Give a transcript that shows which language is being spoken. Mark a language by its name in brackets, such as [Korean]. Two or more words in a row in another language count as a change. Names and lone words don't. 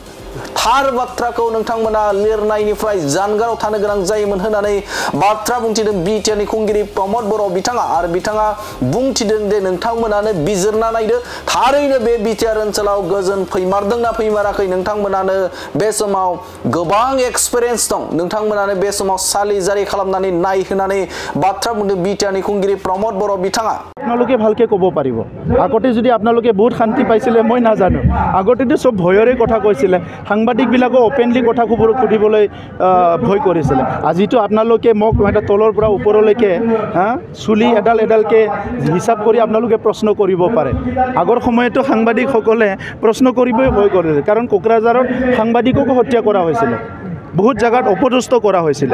[Bodo] थार बाथ्राखौ नोंथांमोना लिरनायनिफ्राय जानगाराव थानो गोनां जायोमोन होननानै बाथ्रा बुंथिदों BTRनि खुंगिरि प्रमोद बर' बिथाङा आरो बिथाङा बुंथिदों दे नोंथांमोनानो बिजिरना नायदो थारैनो बे BTR ओनसोलाव गोजोन फैमारदोंना फैमाराखै नोंथांमोनानो बे समाव गोबां एक्सपीरियेंस दं नोंथांमोनानो बे समाव सालिजारि खालामनानै नाय होननानै बाथ्रा बुंदों BTRनि खुंगिरि प्रमोद बर' बिथाङा। [Assamese] আপোনালোকে ভালকে ক'ব পাৰিব আগতে যদি আপোনালোকে বহুত শান্তি পাইছিলে মই নাজানো আগতেতো সব ভয়ৰে কথা কৈছিলে সাংবাদিকবিলাকো ওপেনলি কথাবোৰ সুধিবলৈ ভয় কৰিছিলে আজিতো আপোনালোকে মোক এটা তলৰ পৰা ওপৰলৈকে চুলি এডালকে হিচাপ কৰি আপোনালোকে প্ৰশ্ন কৰিব পাৰে আগৰ সময়তো সাংবাদিকসকলে প্ৰশ্ন কৰিবই ভয় কৰিছিল কাৰণ কোকৰাঝাৰত সাংবাদিককো হত্যা কৰা হৈছিল বহুত জায়গাত অপদস্থ [Bangla] করা হয়েছিল।